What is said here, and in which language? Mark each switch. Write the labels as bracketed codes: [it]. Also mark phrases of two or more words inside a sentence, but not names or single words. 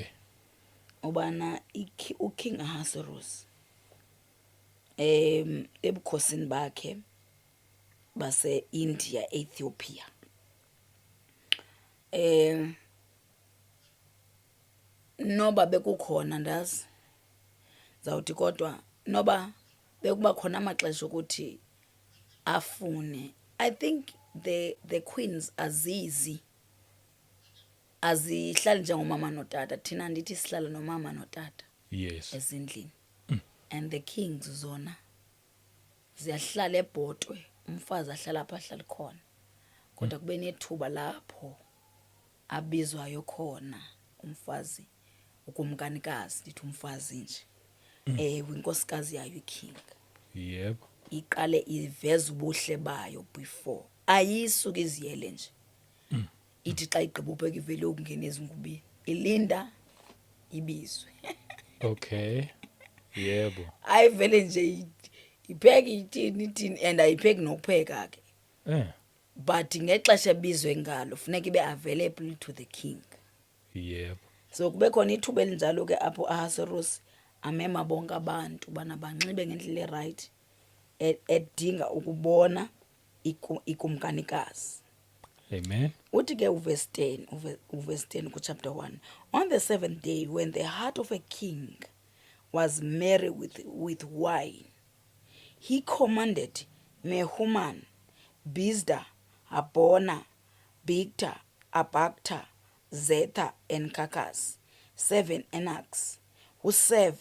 [xh] Ubana uKing Ahasuerus ebukhosini bakhe base India, Ethiopia. Noba bekukhona ndazi zawuthi kodwa noba bekuba khona amaxesha ukuthi afune. [en] I think the queens [xh] azihlali njengomama notata. Thina ndithi sihlala nomama notata. [en] Yes. [xh] Ezindlini. [en] And the kings [xh] zona ziyahlala ebhotwe, umfazi ahlala apha ahlala khona. Kodwa kube nethuba lapho abizwayo khona umfazi ukumkanikazi, ndithi umfazi nje. Inkosikazi yayo iking. Yebo. Iqale iveza ubuhle bayo before. Ayisuke iziyele nje. Ithi xa igqiba ubheka ivele ukungena ezingubini. Ilinda ibizwe. Okay. Yebo. Ayivele nje ipheka ithini and ayipheki nokupheka ke. But ngexesha ebizwe ngalo funeka ibe [en] available to the king. [xh] Yebo. So kube khona ithuba elinjalo ke apho Ahasuerus amema bonke abantu bana banxibe ngendlela right edinga ukubona ikumkanikazi. Amen. Uthi ke uverse 10 ku chapter 1. [en] On the seventh day, when the heart of a king was merry with wine, he commanded Mehuman, Bizda, Abona, Bigta, Abagta, Zethar, and Kakas, 7 eunuchs, who serve